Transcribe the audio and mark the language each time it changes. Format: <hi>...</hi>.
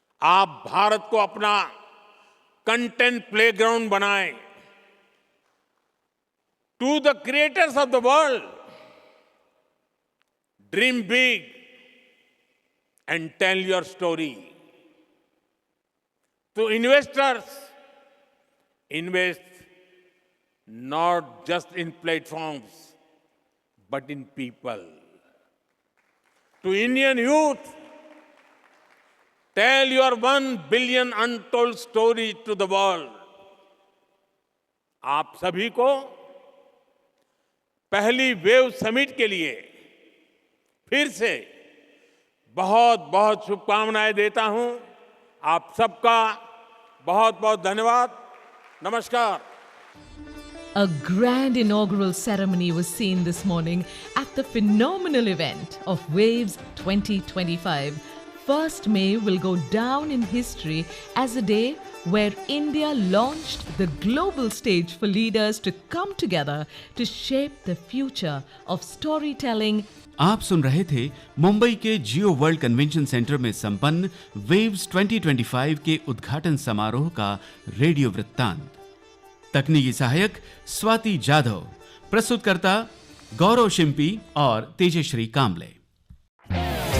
<hi>आप भारत को अपना कंटेंट प्लेग्राउंड बनाएं।</hi> <en>To the creators of the world, dream big and tell your story. To investors, invest not just in platforms, but in people. To Indian youth, tell your 1 billion untold stories to the world.</en> <hi>आप सभी को पहली wave summit के लिए फिर से बहुत बहुत शुभकामनाएं देता हूं। आप सबका बहुत बहुत धन्यवाद। Namaskar.</hi> <en>A grand inaugural ceremony was seen this morning at the phenomenal event of Waves 2025. 1st May will go down in history as a day where India launched the global stage for leaders to come together to shape the future of storytelling.</en> <hi>आप सुन रहे थे मुंबई के जियो world convention centre में संपन्न waves 2025 के उद्घाटन समारोह का रेडियो वृत्तांत। तकनीकी सहायक स्वाति जाधव, प्रस्तुतकर्ता गौरव शिंपी और तेजश्री कामले।</hi>